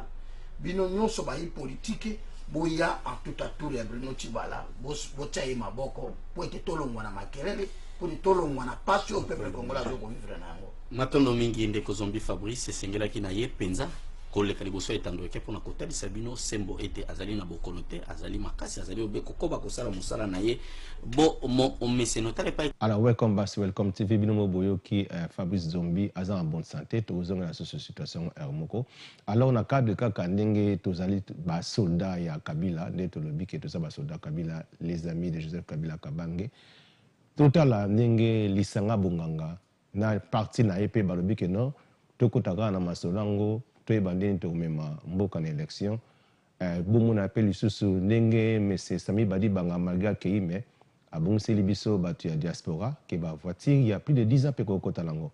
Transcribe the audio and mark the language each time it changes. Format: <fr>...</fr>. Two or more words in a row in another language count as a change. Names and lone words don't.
<ln>Bino nyonso bayi politique boya</ln> <fr>en tout à tout</fr> <ln>ya Bruno Tshibala botia ye maboko po ete tolongwa na makelele po ete tolongwa na pasi oyo</ln> <fr>peuple congolais</fr> <ln>azokovivre na yango. Matondo mingi ndeko Zombi Fabrice esengelaki na ye penza koleka liboso etandoke mpona kotalisa bino sembo ete azali na bokono te, azali makasi, azali obe kokoba kosala mosala na ye bo omeseno tale pa. Alors</ln> <en>welcome back, welcome TV</en> <ln>bino moboyo ki Fabrice Zombi aza</ln> <fr>en bonne santé</fr> <ln>tozonga na situation moko. Alors na cadre kaka ndenge tozali ba soldat ya Kabila nde tolobi ke toza ba soldat Kabila,</ln> <fr>les amis de</fr> <ln>Joseph Kabila Kabange totala ndenge lisanga bonganga na parti na EP balobi ke non tokotaka na masolango toyeba ndeni tokomema mboka na élection bongo na appel lisusu ndenge mese Sami Badibanga malgré akei me abongiseli biso bato ya diaspora ke bavoiture ya</ln> <fr>plus de 10 ans</fr> <ln>mpe kokota nango.</ln>